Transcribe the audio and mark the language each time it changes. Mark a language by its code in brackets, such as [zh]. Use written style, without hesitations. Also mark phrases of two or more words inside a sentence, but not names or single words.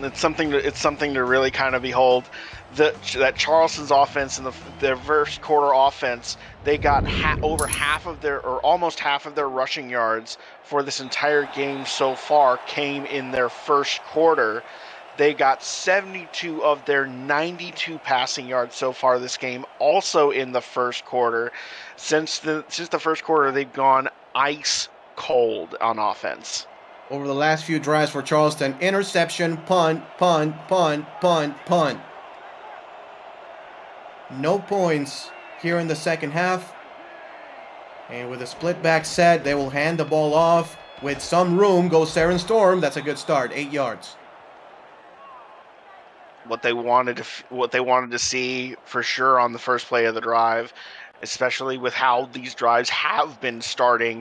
[en] It's something to really kind of behold. That Charleston's offense and their first quarter offense, they got almost half of their rushing yards for this entire game so far came in their first quarter. They got 72 of their 92 passing yards so far this game, also in the first quarter. Since the first quarter, they've gone ice cold on offense. Over the last few drives for Charleston, interception, punt, punt, punt, punt, punt. No points here in the second half. And with a split back set, they will hand the ball off. With some room, goes Saren Storm. That's a good start, 8 yards. What they wanted to see for sure on the first play of the drive, especially with how these drives have been starting.